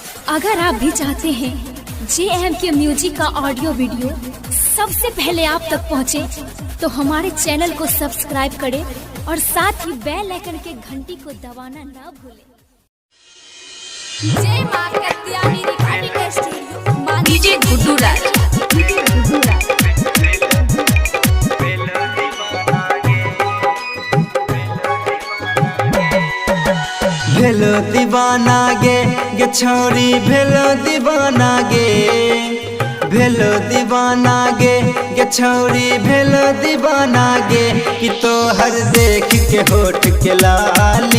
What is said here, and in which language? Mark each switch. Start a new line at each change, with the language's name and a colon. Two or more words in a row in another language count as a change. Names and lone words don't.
Hindi: अगर आप भी चाहते हैं JMK म्यूजिक का ऑडियो वीडियो सबसे पहले आप तक पहुंचे, तो हमारे चैनल को सब्सक्राइब करें और साथ ही बेल आइकन के घंटी को दबाना ना भूलें। जय मां कत्यानी रिकॉर्डिंग स्टूडियो, डीजे गुड्डू राज।
Angika: भेलो दीवाना गे छोरी भेलो दीवाना गे, भेलो दीवाना गे छोरी भेलो दीवाना गे, कि तो हर देख के होठ के लाली।